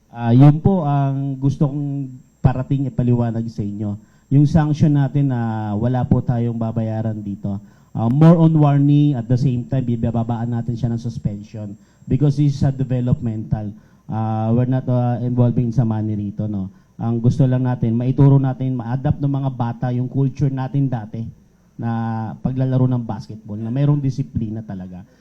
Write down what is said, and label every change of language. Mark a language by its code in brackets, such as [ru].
[tl] Yun po ang gusto kong parating ipaliwanag sa inyo. Yung sanction natin na wala po tayong babayaran dito. [en] More on warning, at the same time, [tl] bibabaan natin siya ng suspension [en] because this is a developmental. We're not involving sa money rito, no? [tl] Ang gusto lang natin, maituro natin, ma-adapt ng mga bata yung culture natin dati na paglalaro ng basketball, na mayroong disiplina talaga.